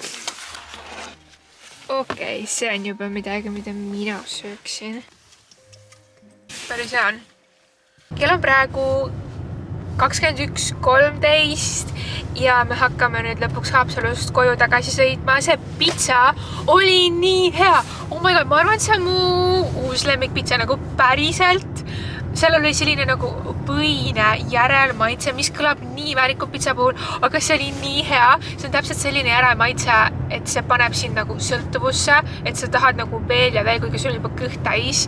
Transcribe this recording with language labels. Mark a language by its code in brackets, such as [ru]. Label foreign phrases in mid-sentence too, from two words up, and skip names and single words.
[et] Okei, see on juba midagi, mida mina sööksin. Päris hea on. Kell on praegu 21.13 ja me hakkame nüüd lõpuks Haapsalust koju tagasi sõitma. See pitsa oli nii hea. [en] Oh my god, [et] ma arvan, et see on mu uus lemmikpitsa nagu päriselt. Seal oli selline nagu põine järelmaitse, mis kõlab nii väärikut pitsa puhul, aga see oli nii hea. See on täpselt selline järelmaitse, et see paneb sind nagu sõltuvusse, et sa tahad nagu veel ja veel, kuigi sul on juba kõht täis.